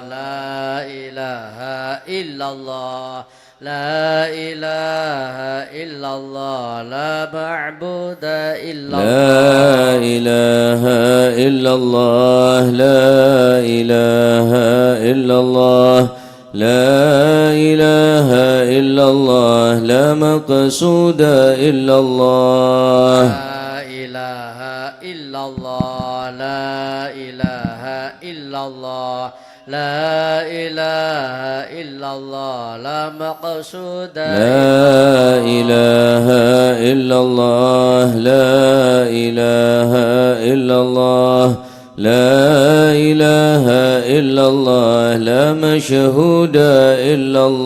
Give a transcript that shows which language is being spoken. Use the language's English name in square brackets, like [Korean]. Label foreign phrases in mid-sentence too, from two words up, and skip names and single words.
[Arabic] إلا الله لا إله إلا الله لا معبود إلا الله لا إله إلا الله لا إله إلا الله لا إله إلا الله لا مقصود إلا الله لا إله إلا الله لا إله إلا الله لا إله إلا الله لا مقصود لا إله إلا الله لا إله إلا الله لا إله إلا الله لا مشهود إلا